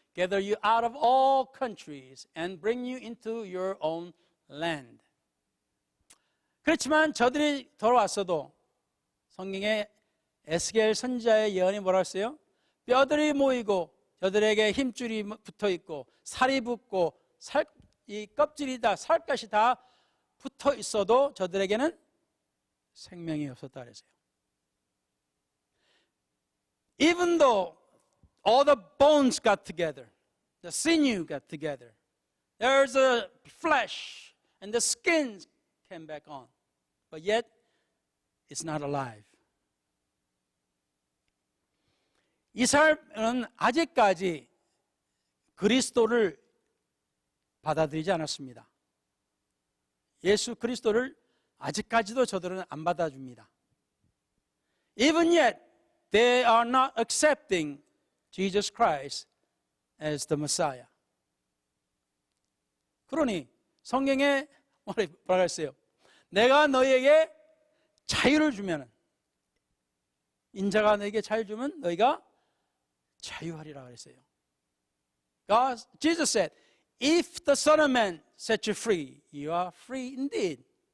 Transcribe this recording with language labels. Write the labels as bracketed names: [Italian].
[English] gather you out of all countries and bring you into your own land. [Korean] 그렇지만 저들이 돌아왔어도 성경에 에스겔 선지자의 예언이 뭐라 했어요? 뼈들이 모이고 저들에게 힘줄이 붙어 있고 살이 붙고 이 껍질이 다 살갗이 다 붙어 있어도 저들에게는 생명이 없었다 그랬어요. [English] Even though all the bones got together, the sinew got together, there's a flesh and the skin came back on, but yet it's not alive. [Korean] 이스라엘은 아직까지 그리스도를 받아들이지 않았습니다. 예수 그리스도를 아직까지도 저들은 안 받아줍니다. [English] Even yet, they are not accepting Jesus Christ as the Messiah. [Korean] 그러니 성경에 뭐라고 했어요? 내가 너희에게 자유를 주면, 인자가 너에게 자유 주면 너희가 자유하리라 그랬어요. [English] Jesus said, if the Son of Man set you free, you are free indeed.